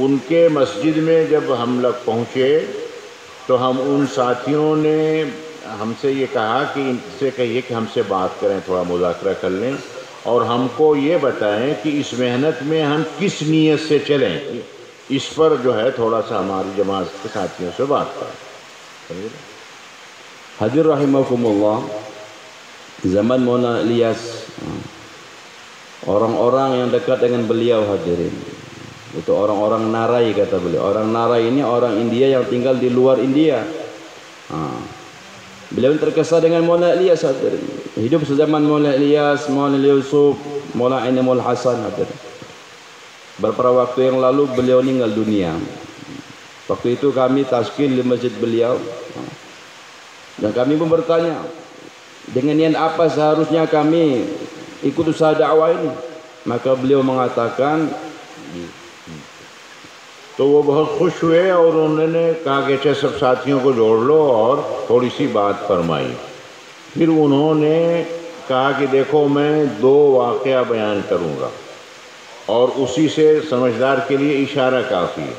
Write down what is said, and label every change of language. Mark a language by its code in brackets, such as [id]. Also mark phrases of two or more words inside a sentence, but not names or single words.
[hi] उनके मस्जिद में जब हम लोग पहुँचे तो हम उन साथियों ने हमसे ये कहा कि इनसे कहिए कि हमसे बात करें, थोड़ा मुज़ाकरा कर लें और हमको ये बताएं कि इस मेहनत में हम किस नीयत से चलें। इस पर जो है थोड़ा सा हमारी जमात के साथियों से बात करें। [id] Hadir rahimakumullah. zaman Maulana Ilyas, orang-orang yang dekat dengan beliau hadirin, itu orang-orang Narai kata beliau. Orang Narai ini orang India yang tinggal di luar India. Beliau terkesan dengan Maulana Ilyas hadirin. Hidup sezaman Maulana Ilyas, Maulana Yusuf, Maulana Ainamul Hasan hadirin. Beberapa waktu yang lalu beliau meninggal dunia. Waktu itu kami taskil di masjid beliau, dan kami pun bertanya, dengan niat apa seharusnya kami ikut usaha dakwah ini? Maka beliau mengatakan, [hi] तो वो बहुत खुश हुए और उन्होंने कहा कि अच्छा सब साथियों को जोड़ लो और थोड़ी सी बात फरमाई। फिर उन्होंने कहा कि देखो मैं 2 वाक़या बयान करूँगा और उसी से समझदार के लिए इशारा काफ़ी है।